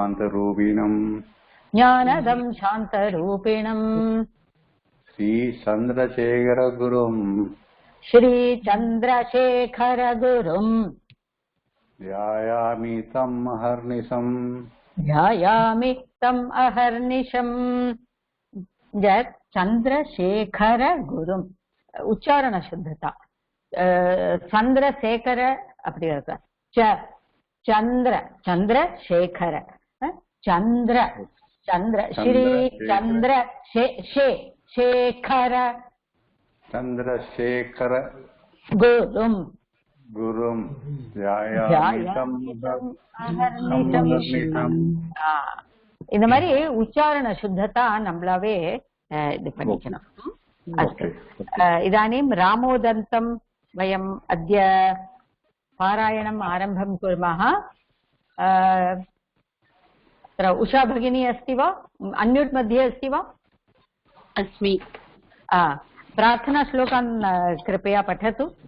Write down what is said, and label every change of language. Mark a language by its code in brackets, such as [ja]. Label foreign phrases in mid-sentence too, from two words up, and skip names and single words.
[sa] शान्तरूपिणम् श्रीचन्द्रशेखरगुरुम् ध्यायामि तम् अहर्निशम् चन्द्रशेखर गुरुम् उच्चारण शुद्धता चन्द्रशेखर [ta] அப்படி இருக்கா [sa] चन्द्रशेखर चन्द्र श्री चन्द्रशेखर गुरुम् [ta] இந்த மாதிரி உச்சாரண சுத்ததா நம்மளாவே இது பண்ணிக்கணும். [sa] अस्तु इदानीं रामोदन्तं वयम् अद्य पारायणम् आरम्भं कुर्मः. अत्र उषा भगिनी अस्ति वा? अन्म्यूट् मध्ये अस्ति वा? अस्मि. प्रार्थनाश्लोकान् कृपया पठतु.